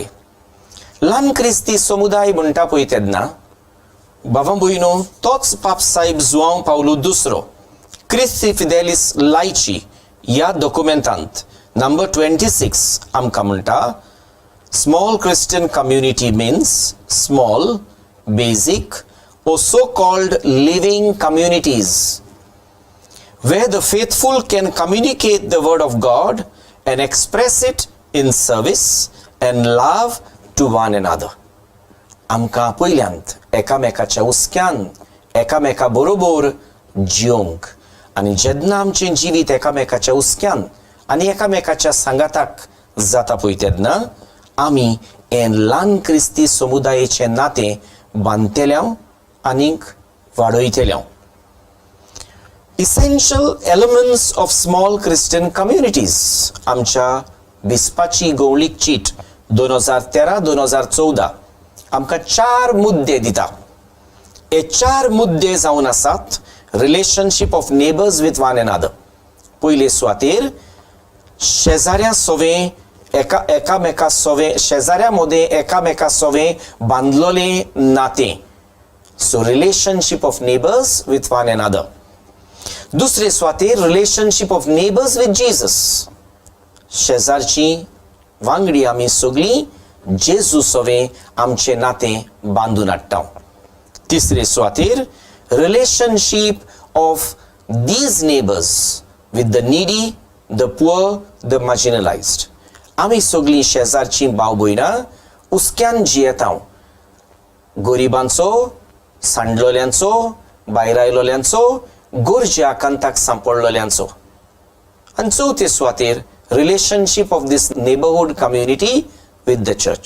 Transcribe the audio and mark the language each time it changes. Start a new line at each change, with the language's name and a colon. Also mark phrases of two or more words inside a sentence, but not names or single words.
Konkani: ल्हान क्रिस्ती समुदाय म्हणटा पळय तेन्ना बाबा भयणो तोच पाप साहेब जुआंव पावलो दुसरो क्रिस्ती फिदेलिस लायची ह्या डॉक्युमेंटांत नंबर 26 आमकां म्हणटा
English: small Christian community means small basic or so called living communities where the faithful can communicate the word of God and express it in service and love to one another.
Konkani: आमकां पयल्यांत एकामेकाच्या उस्क्यान एकामेका बरोबर जिवंक आनी जेन्ना आमचें जिवीत एकामेकाच्या उस्क्यान आनी एकामेकाच्या सांगाताक जाता पळय तेन्ना आमी हें ल्हान क्रिस्ती समुदायाचें नातें बांदतल्याव आनीक वाडयतल्याव.
English: Essential elements of small Christian communities
Konkani: आमच्या बिस्पाची गवळीक चीट 2013-2014 आमकां 4 मुद्दे दिता. हे 4 मुद्दे जावन आसात
English: relationship of neighbors with one another.
Konkani: पयले सुवातेर शेजाऱ्या सोवें एकामेका सोवें शेजाऱ्या मदें एकामेका सोवें बांदलोलें नातें.
English: So relationship of neighbors with one another.
Konkani: दुसरे सुवातेर
English: relationship of neighbors with Jesus.
Konkani: शेजारची वांगडी आमी सगळीं जेजू सोवें आमचें नातें बांदून हाडटा. तिसरे सुवातेर
English: relationship of these neighbors with the needy, the poor, the marginalized.
Konkani: आमी सगळीं शेजारचीं भाव भयणां उस्क्यान जियेता. गरिबांचो सांडलोल्यांचो भायर आयलोल्यांचो गोरज्या आकांताक सांपडलोल्यांचो. आनी चवथे सुवातेर
English: relationship of these neighborhood community with the church.